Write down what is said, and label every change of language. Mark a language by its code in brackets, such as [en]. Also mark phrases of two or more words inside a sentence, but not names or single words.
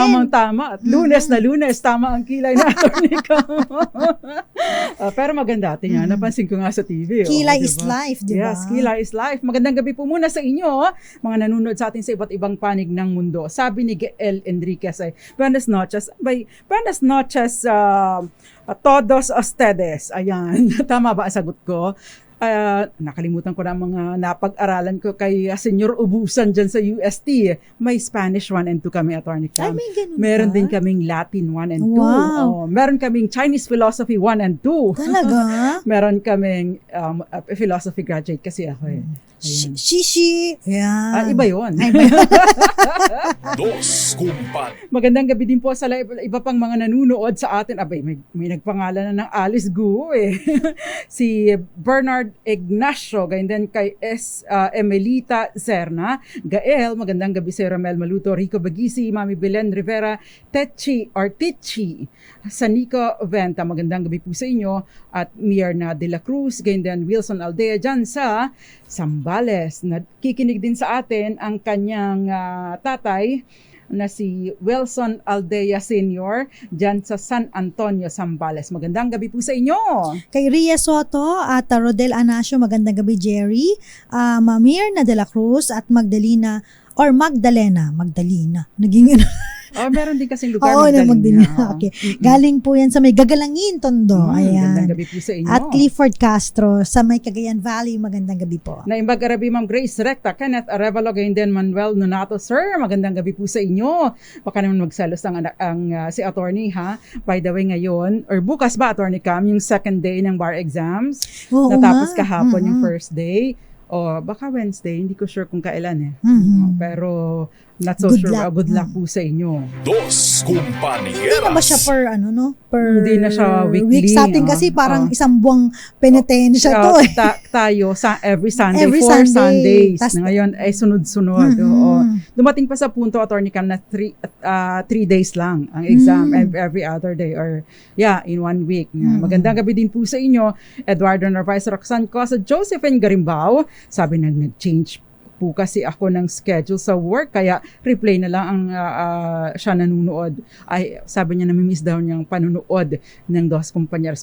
[tl] Tamang-tama. At Lunes na Lunes, tama ang kilay ni Attorney Cam. Pero maganda atin yan. Napansin ko nga sa TV. Kilay diba? [en] is life, di ba? Yes, kilay is life. [tl] Magandang gabi po muna sa inyo, mga nanonood sa atin sa iba't ibang panig ng mundo. Sabi ni Gael Enriquez ay, [es] buenas noches, todos ustedes. [tl] Ayan, tama ba ang sagot ko? Nakalimutan ko na ang mga napag-aralan ko kay Senyor Ubusan dyan sa UST. May Spanish 1 and 2 kami, Attorney Cam. Ay, may ganun Meron ba? din kaming Latin 1 and 2. Wow. Meron kaming Chinese Philosophy 1 and 2. Talaga? Meron kaming philosophy graduate kasi ako eh. Ayan. Shishi. Ayan. Iba yun. Dos compañeras. Magandang gabi din po sa iba pang mga nanunood sa atin. Abay, may nagpangalan na ng Alice Guo eh. Si Bernard Ignacio, ganyan din kay Emelita Serna. Gael, magandang gabi si Ramel Maluto, Rico Bagisi, Mami Belen Rivera, Tichi, Sanico Venta, magandang gabi po sa inyo. At Mierna de la Cruz, ganyan din Wilson Aldea dyan sa Zambales. Nakikinig din sa atin ang kanyang tatay na si Wilson Aldea Sr. dyan sa San Antonio, Zambales. Magandang gabi po sa inyo. Kay Ria Soto at Rodel Anasio, magandang gabi Jerry. Mirna de la Cruz at Magdalena. Naging Meron din kasing lugar Oo, Magdalena. Okay. Galing po yan sa may Gagalangin, Tondo. Magandang Ayan. gabi po sa inyo. At Clifford Castro sa may Cagayan Valley. Magandang gabi po. Naimbag Arabi, Ma'am Grace Recta, Kenneth Arevalo, gayon din Manuel Nonato. Sir, magandang gabi po sa inyo. Baka naman magselos si attorney, ha? [en] By the way, [tl] ngayon, or bukas ba, Attorney Cam, yung [en] second day [tl] ng [en] bar exams? [tl] Oo Natapos nga. kahapon yung [en] first day. [tl] O baka Wednesday, hindi ko sure kung kailan pero [en] not so Good sure. luck. Good luck [tl] po sa inyo. Dos Hindi na ba siya Compañeras. per per Hindi na siya weekly, week? Sa atin kasi parang isang buwang penitensya to eh. Tayo [en] every Sunday, Every 4 Sunday. Sundays. [tl] Tas- Na ngayon ay sunod-sunod. Oo. Dumating pa sa punto, Attorney Cam, na 3 days lang ang exam [en] every other day or in 1 week. [tl] Magandang gabi din po sa inyo. Eduardo Narvaez, Roxanne Cosa, Josephine Garimbao. Sabi nag-change po kasi ako ng schedule sa work kaya replay na lang ang siya nanunood. Ay sabi niya namimiss daw niyang panunood ng Dos Compañeras.